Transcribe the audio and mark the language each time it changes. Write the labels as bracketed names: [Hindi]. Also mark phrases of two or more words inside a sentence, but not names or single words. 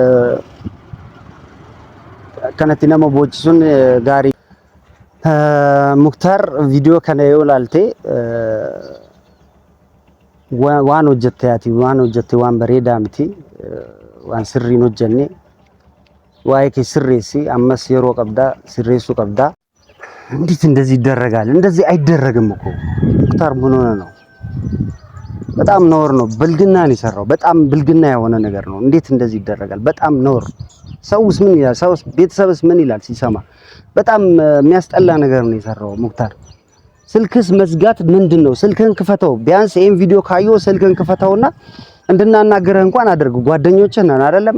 [Oromo] kanatti nama boojisuun gaarii Muktaar viidiyoo kana yoo ilaalte waan hojjette waan bareedaa miti waan sirriin hojjenne waa'ee kee sirreessi ammas yeroo qabdaa sirreessuu qabdaa [Amharic] እንዴት እንደዚህ ይደረጋል እንደዚህ አይደረግም እኮ ሙክታር ምን ሆነ ነው በጣም ነውር ነው ብልግና ነው የሰራው በጣም ብልግና የሆነ ነገር ነው እንዴት እንደዚህ ይደረጋል በጣም ነውር ሰውስ ምን ይላል ሰውስ ቤተሰብስ ምን ይላል ሲሰማ በጣም የሚያስጠላ ነገር ነው የሰራው ሙክታር ስልክስ መዝጋት ምንድነው ስልክን ክፈተው ቢያንስ ይሄን ቪዲዮ ካየው ስልክን ክፈተውና እንድናናገረህ እንኳን አድርጉ ጓደኞችህ ነን አይደለም